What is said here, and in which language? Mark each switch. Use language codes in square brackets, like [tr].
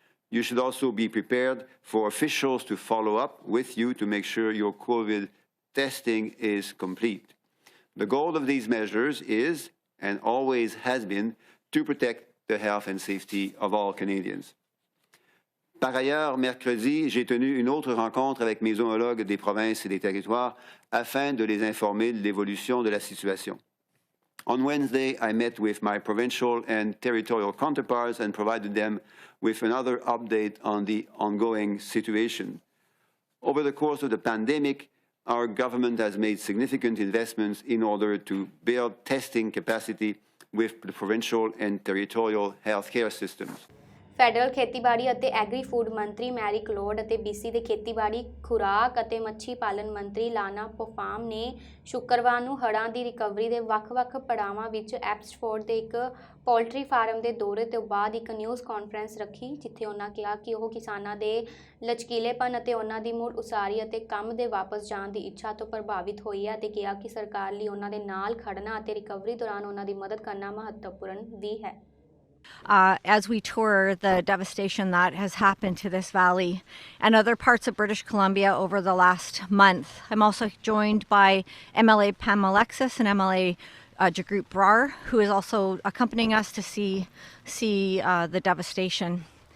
[en] You should also be prepared for officials to follow up with you to make sure your COVID testing is complete. The goal of these measures is, and always has been, to protect the health and safety of all Canadians. [fr] Par ailleurs, mercredi, j'ai tenu une autre rencontre avec mes homologues des provinces et des territoires afin de les informer de l'évolution de la situation. [en] On Wednesday, I met with my provincial and territorial counterparts and provided them with another update on the ongoing situation. Over the course of the pandemic, our government has made significant investments in order to build testing capacity with the provincial and territorial healthcare systems. [pa] Federal ਖੇਤੀਬਾੜੀ ਅਤੇ agri food ਮੰਤਰੀ Mary ਕਲੋਡ ਅਤੇ BC ਦੇ ਖੇਤੀਬਾੜੀ, ਖੁਰਾਕ ਅਤੇ ਮੱਛੀ ਪਾਲਣ ਮੰਤਰੀ ਲਾਨਾ ਪੋਫਾਮ ਨੇ ਸ਼ੁੱਕਰਵਾਰ ਨੂੰ ਹੜ੍ਹਾਂ ਦੀ ਰਿਕਵਰੀ ਦੇ ਵੱਖ-ਵੱਖ ਪੜਾਵਾਂ ਵਿੱਚ ਐਬਸਫੋਰਡ ਦੇ ਇੱਕ ਪੋਲਟਰੀ ਫਾਰਮ ਦੇ ਦੌਰੇ ਤੋਂ ਬਾਅਦ ਇੱਕ ਨਿਊਜ਼ ਕਾਨਫਰੰਸ ਰੱਖੀ, ਜਿੱਥੇ ਉਹਨਾਂ ਕਿਹਾ ਕਿ ਉਹ ਕਿਸਾਨਾਂ ਦੇ ਲਚਕੀਲੇਪਨ ਅਤੇ ਉਹਨਾਂ ਦੀ ਮੁੜ ਉਸਾਰੀ ਅਤੇ ਕੰਮ ਦੇ ਵਾਪਸ ਜਾਣ ਦੀ ਇੱਛਾ ਤੋਂ ਪ੍ਰਭਾਵਿਤ ਹੋਈ ਹੈ ਅਤੇ ਕਿਹਾ ਕਿ ਸਰਕਾਰ ਲਈ ਉਹਨਾਂ ਦੇ ਨਾਲ ਖੜਨਾ ਅਤੇ ਰਿਕਵਰੀ ਦੌਰਾਨ ਉਹਨਾਂ ਦੀ ਮਦਦ ਕਰਨਾ ਮਹੱਤਵਪੂਰਨ ਵੀ ਹੈ। [en] As we tour the devastation that has happened to this valley and other parts of British Columbia over the last month. I'm also joined by MLA Pam Alexis and MLA Jagrup Brar, who is also accompanying us to see the devastation.